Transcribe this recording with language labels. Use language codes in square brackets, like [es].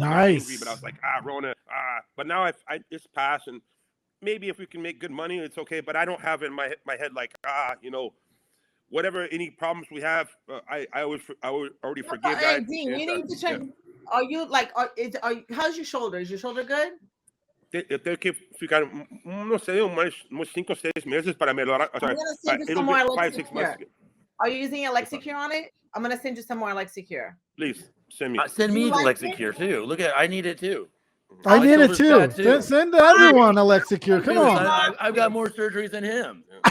[en] nice. angry, but I was like, Rona, But now I just pass, and maybe if we can make good money, it's okay. But I don't have it in my head like, whatever any problems we have, I already forgive that. Dean, you need to check. Are you like? How's your shoulder? Is your shoulder good? [pt] Eu tenho que ficar, não sei, uns 5 ou 6 meses para melhorar. [en] I'm gonna send you some more Lexicure. Are you using a Lexicure on it? I'm gonna send you some more Lexicure. Please send me. Send me the Lexicure too. Look I need it too. I need it too. Send everyone a Lexicure. Come on. I've got more surgeries than him.